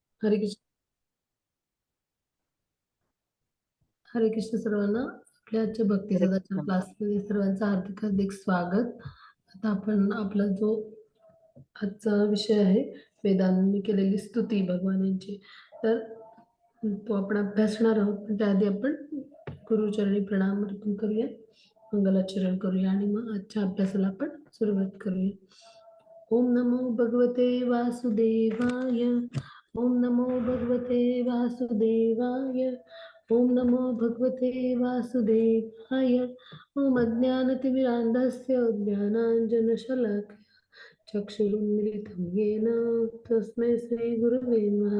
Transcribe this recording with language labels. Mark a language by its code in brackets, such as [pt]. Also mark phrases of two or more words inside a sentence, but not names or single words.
[mr] हरे कृष्ण. हरे कृष्ण सर्वांना. आपल्या आजच्या भक्ती हरे सदाचार कृष्ण. क्लासमध्ये सर्वांचं हार्दिक हार्दिक स्वागत. आता आपण आपला जो आजचा विषय आहे वेदांनी केलेली स्तुती भगवानांची, तर तो आपण अभ्यासणार आहोत. पण त्याआधी आपण गुरुचरणी प्रणाम अर्पण करूया, मंगलाचरण करूया आणि मग आजच्या अभ्यासाला आपण सुरुवात करूया. [sa] ओम नमो भगवते वासुदेवाय. ओम नमो भगवते वासुदेवाय. ओम नमो भगवते वासुदेवाय. ओम अज्ञानतिमिरान्धस्य ज्ञानाञ्जनशलाकया चक्षुरुन्मिलितं येन तस्मै श्रीगुरुवे नमः.